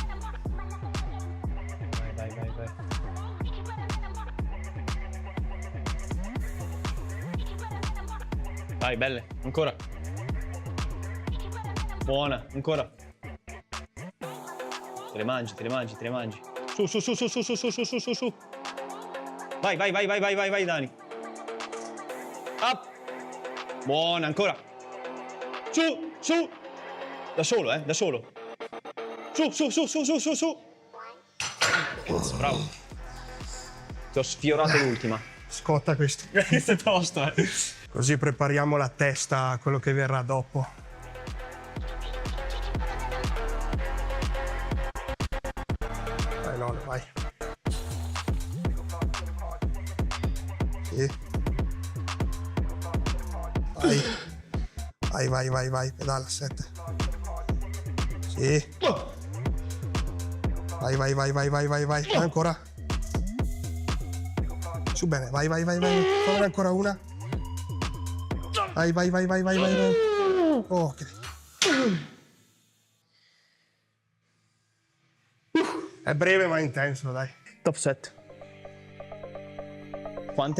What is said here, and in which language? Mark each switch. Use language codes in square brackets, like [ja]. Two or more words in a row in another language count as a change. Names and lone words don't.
[it] Vai. Vai, belle, ancora. Buona, ancora. Te le mangi, te le mangi, te le mangi. Su, su, su, su, su, su, su, su, su, su, su. Vai, vai, vai, vai, vai, vai, vai, Dani. Up. Buona, ancora. Su, su. Da solo, da solo. Su, su, su, su, su, su, su. Cazzo, bravo. Ti ho sfiorato l'ultima. Scotta questo. Questo è tosto, Così prepariamo la testa a quello che verrà dopo. Vai Lolo, vai. Sì. Vai. Vai, vai, vai, vai, pedala 7. Sì. Vai, vai, vai, vai, vai, vai, vai. Ancora. Su bene, vai, vai, vai, vai. Fammene ancora una. Vai, vai, vai, vai, vai, vai, vai. Ok. È breve ma intenso, dai. Top 7. Quante?